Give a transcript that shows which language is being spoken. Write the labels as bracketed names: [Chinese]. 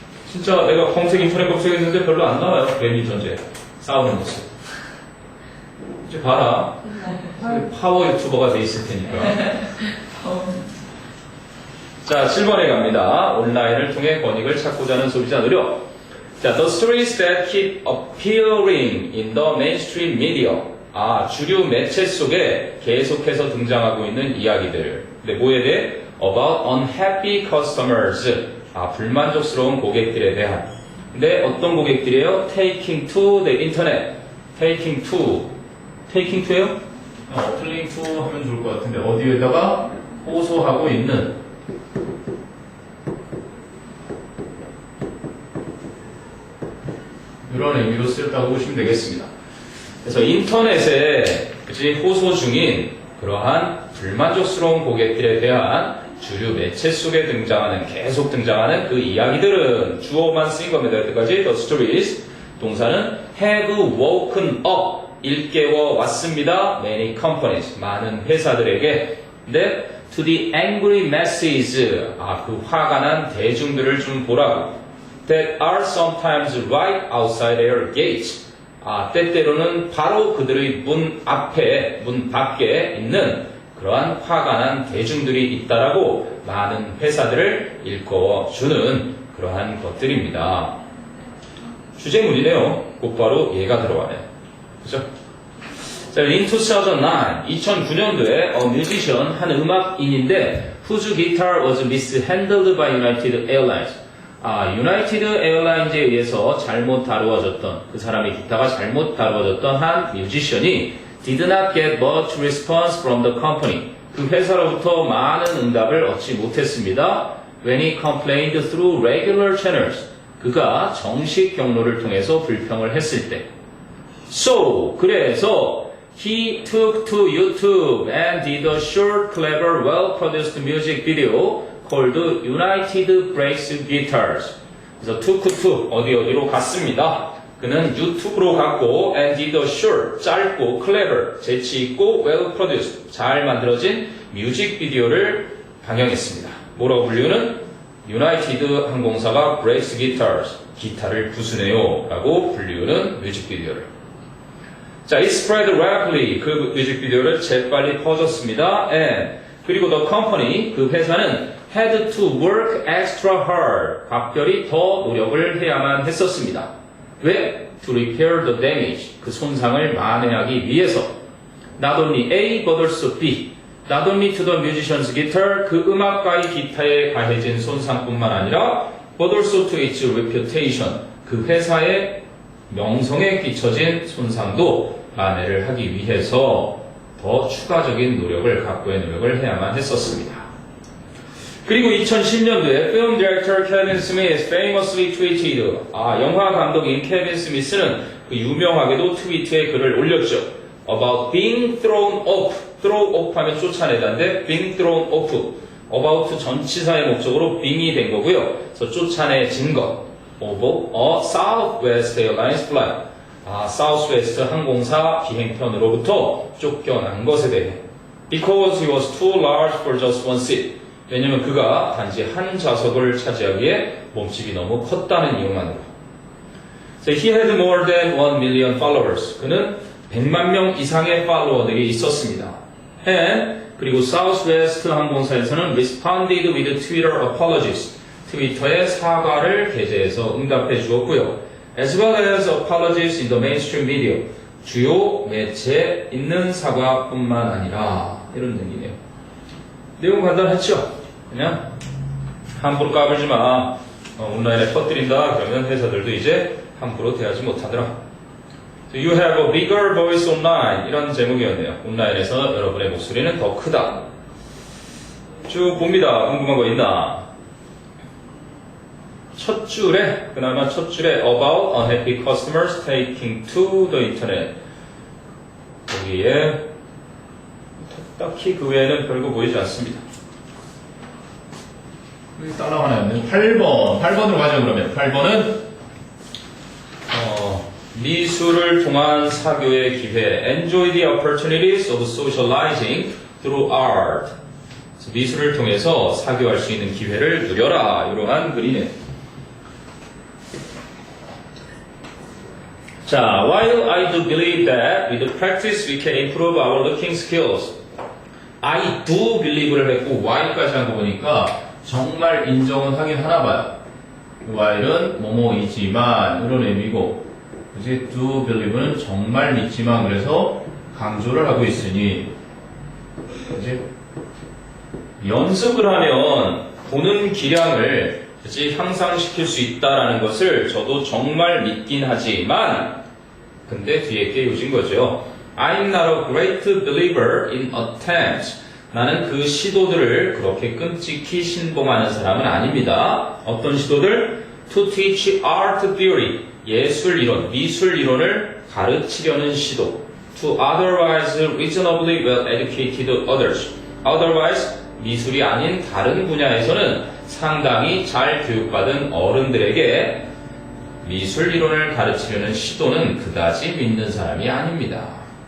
[Korean] 진짜 내가 검색 인터넷 검색했는데 별로 안 나와요. 개미 전쟁 싸우는 모습. 이제 봐라. 파워 유튜버가 돼 있을 테니까. 자, 7번에 갑니다. 온라인을 통해 권익을 찾고자 하는 소비자 노력. [English] 자, the stories that keep appearing in the mainstream media. [Korean] 아, 주류 매체 속에 계속해서 등장하고 있는 이야기들. 근데 뭐에 대해? [English] About unhappy customers. [Korean] 아, 불만족스러운 고객들에 대한. 근데 어떤 고객들이에요? [English] Taking to the internet. Taking to. Taking to예요? [Korean] Applying to 하면 좋을 것 같은데 어디에다가 호소하고 있는 이런 의미로 쓰였다고 보시면 되겠습니다. 그래서 인터넷에 호소 중인 그러한 불만족스러운 고객들에 대한 주류 매체 속에 계속 등장하는 그 이야기들은 주어만 쓰인 겁니다. 여기까지 [English] the stories. [Korean] 동사는 [English] have woken up. [Korean] 일깨워 왔습니다. [English] Many companies. [Korean] 많은 회사들에게. [English] 근데 to the angry masses. [Korean] 아, 그 화가 난 대중들을 좀 보라고. [English] That are sometimes right outside their gates. [Korean] 아, 때때로는 바로 그들의 문 앞에, 문 밖에 있는 그러한 화가 난 대중들이 있다라고 많은 회사들을 일깨워주는 그러한 것들입니다. 주제문이네요. 곧바로 얘가 들어가네. 그죠? [English] 자, in 2009년도에 a musician, [Korean] 한 음악인인데 [English] whose guitar was mishandled by United Airlines. [Korean] 아, 유나이티드 에어라인즈에 의해서 잘못 다루어졌던, 그 사람의 기타가 잘못 다루어졌던 한 뮤지션이 [English] did not get much response from the company. [Korean] 그 회사로부터 많은 응답을 얻지 못했습니다. [English] When he complained through regular channels. [Korean] 그가 정식 경로를 통해서 불평을 했을 때. [English] So, 그래서 he took to YouTube and did a short, clever, well-produced music video called United Breaks Guitars. [Korean] 그래서 took to 어디로 갔습니다. 그는 유튜브로 갔고 [English] and did a short, [Korean] 짧고 clever, 재치있고 well-produced, 잘 만들어진 뮤직비디오를 방영했습니다. 뭐라고 불리우는? 유나이티드 항공사가 breaks guitars, 기타를 부수네요 라고 불리우는 뮤직비디오를. [English] 자, it spread rapidly. [Korean] 그 뮤직비디오를 재빨리 퍼졌습니다. [English] And [Korean] 그리고 [English] the company, [Korean] 그 회사는 [English] had to work extra hard. [Korean] 각별히 더 노력을 해야만 했었습니다. [English] 왜? To repair the damage. [Korean] 그 손상을 만회하기 위해서. [English] Not only A, but also B. Not only to the musician's guitar. [Korean] 그 음악가의 기타에 가해진 손상뿐만 아니라 [English] but also to its reputation. [Korean] 그 회사의 명성에 끼쳐진 손상도 만회를 하기 위해서 더 추가적인 노력을, 각고의 노력을 해야만 했었습니다. 그리고 2010년도에 [English] film director Kevin Smith famously tweeted. [Korean] 아, 영화 감독인 케빈 스미스는 그 유명하게도 트위터에 글을 올렸죠. [English] About being thrown off. [Korean] throw off 하면 쫓아내다인데 being thrown off. about 전치사의 목적으로 being이 된 거고요. 그래서 쫓아내진 것. [English] of a Southwest Airlines flight. [Korean] 아, 사우스웨스트 항공사 비행편으로부터 쫓겨난 것에 대해. [English] Because he was too large for just one seat. [Korean] 왜냐면 그가 단지 한 좌석을 차지하기에 몸집이 너무 컸다는 이유만으로. [English] So he had more than 1 million followers. [Korean] 그는 100만 명 이상의 팔로워들이 있었습니다. [English] And [Korean] 그리고 사우스웨스트 항공사에서는 [English] responded with Twitter apologies. [Korean] 트위터에 사과를 게재해서 응답해 주었고요. [English] As well as apologies in the mainstream media. [Korean] 주요 매체에 있는 사과뿐만 아니라 이런 얘기네요. 내용 간단했죠? 그냥 함부로 까불지 마. 온라인에 퍼뜨린다. 그러면 회사들도 이제 함부로 대하지 못하더라. [English] So you have a bigger voice online. [Korean] 이런 제목이었네요. 온라인에서 여러분의 목소리는 더 크다. 쭉 봅니다. 궁금한 거 있나? 첫 줄에, 그나마 첫 줄에 [English] about unhappy customers taking to the internet. [Korean] 거기에 딱히 그 외에는 별거 보이지 않습니다. 여기 달러 하나 있네. 8번으로 가죠, 그러면. 8번은 미술을 통한 사교의 기회. [English] Enjoy the opportunities of socializing through art. [Korean] 미술을 통해서 사교할 수 있는 기회를 누려라. 이러한 글이네. [English] 자, while I do believe that with practice we can improve our looking skills. [Korean] I do believe를 했고 while까지 한 거 보니까 정말 인정은 하긴 하나 봐요. while은 뭐뭐이지만 이런 의미고, 그지? do believe는 정말 믿지만, 그래서 강조를 하고 있으니, 그지? 연습을 하면 보는 기량을 그치, 향상시킬 수 있다라는 것을 저도 정말 믿긴 하지만, 근데 뒤에 게 요진 거죠. [English] I'm not a great believer in attempts. [Korean] 나는 그 시도들을 그렇게 끔찍히 신봉하는 사람은 아닙니다. 어떤 시도들? [English] To teach art theory. [Korean] 예술 이론, 미술 이론을 가르치려는 시도. [English] To otherwise reasonably well educated others. [Korean] Otherwise, 미술이 아닌 다른 분야에서는 상당히 잘 교육받은 어른들에게 미술 이론을 가르치려는 시도는 그다지 믿는 사람이 아닙니다.